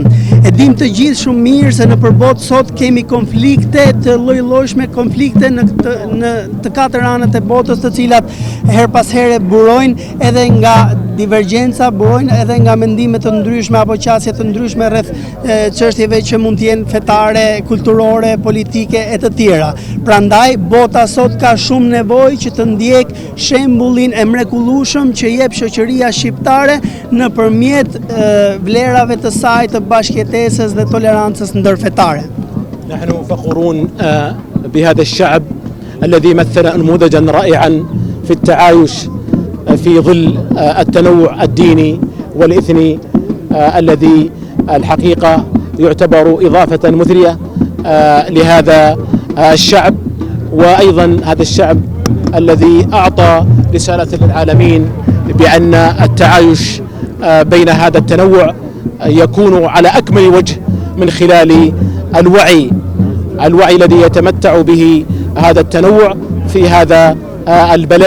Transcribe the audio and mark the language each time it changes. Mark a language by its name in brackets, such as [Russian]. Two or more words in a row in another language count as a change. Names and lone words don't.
[Albanian] E dim të gjithë shumë mirë se në përbot sot kemi konflikte të lloj-llojshme, konflikte në të katër anët e botës, të cilat her pas here burojnë edhe nga divergjenca, burojnë edhe nga mendime të ndryshme apo qasje të ndryshme rreth çështjeve që mund të jenë fetare, kulturore, politike e të tjera. Prandaj bota sot ka shumë nevojë që të ndjek shembullin e mrekullueshëm që jep shoqëria shqiptare nëpërmjet vlerave të saj të bashkëjetesës dhe tolerancës ndërfetare. [Arabic] نحن فخورون بهذا الشعب الذي مثل نموذجا رائعا في التعايش في ظل التنوع الديني والإثني الذي الحقيقة يعتبر إضافة مثرية لهذا الشعب، وأيضا هذا الشعب الذي أعطى رسالة للعالمين بأن التعايش بين هذا التنوع يكون على أكمل وجه من خلال الوعي الذي يتمتع به هذا التنوع في هذا البلد.